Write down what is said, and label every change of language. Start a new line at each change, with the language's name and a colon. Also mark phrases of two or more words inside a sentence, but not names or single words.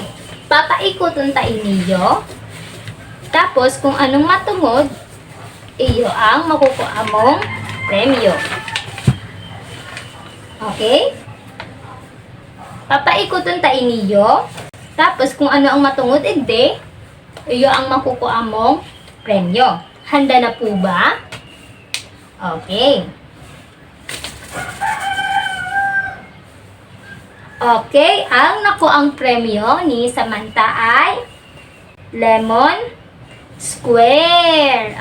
Bikol: Papaikuton ta iniyo. Tapos, kung anong matungod, iyo ang makukuha mong premyo. Okay? Papaikuton ta iniyo. Tapos, kung ano ang matungod, hindi, iyo ang makukuha mong premyo.
Filipino: Handa na po ba? Okay. Okay, ang nakuang premyo ni Samantha ay lemon square.